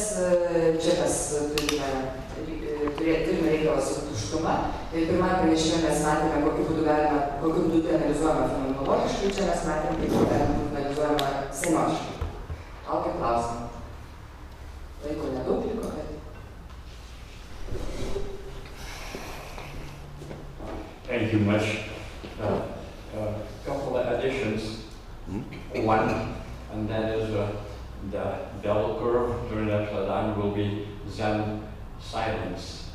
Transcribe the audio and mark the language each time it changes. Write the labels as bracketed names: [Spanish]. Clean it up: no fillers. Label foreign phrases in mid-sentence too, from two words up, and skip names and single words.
[Lithuanian] Čia mes turime reikalą su tuštuma. Pirmajame pranešime mes matėme, kokiu būdu analizuojama fenomenologiškai, čia mes matėme, kaip analizuojama semiotiškai. Laukia klausimą. Laiko nedaug liko, bet... [English] Thank you much. Couple of additions. One, and that is the bell curve during that time will be Zen silence.